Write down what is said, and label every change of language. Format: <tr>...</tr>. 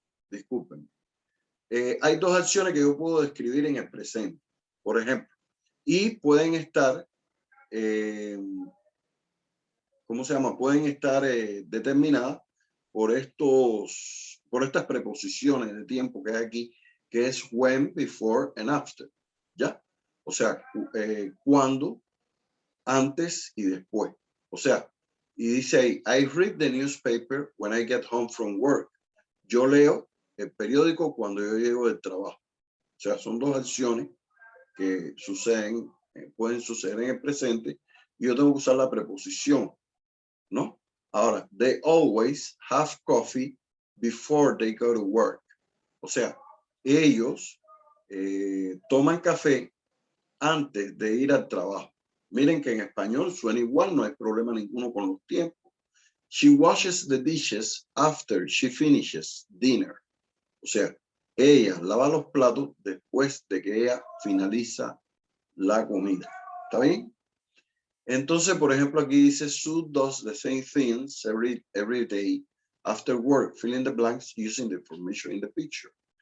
<es>Discúlpenme. Hay dos acciones que yo puedo describir en el presente, por ejemplo, y pueden estar, ¿cómo se llama? Pueden estar determinadas por estas preposiciones de tiempo que hay aquí, que es</es> <en>when, before and after,</en> <es>¿ya? O sea, cuando, antes y después. O sea, y dice ahí,</es> <en>I read the newspaper when I get home from work.</en> <es>Yo leo el periódico cuando yo llego del trabajo. O sea, son dos acciones que suceden, pueden suceder en el presente, y yo tengo que usar la preposición, ¿no? Ahora,</es> <en>they always have coffee before they go to work.</en> <es>O sea, ellos toman café antes de ir al trabajo. Miren que en español suena igual, no hay problema ninguno con los tiempos.</es> <en>She washes the dishes after she finishes dinner.</en> <es>O sea, ella lava los platos después de que ella finaliza la comida. ¿Está bien? Entonces, por ejemplo, aquí dice,</es> <en>Sue does the same things every day after work, fill in the blanks using the information in the picture.</en>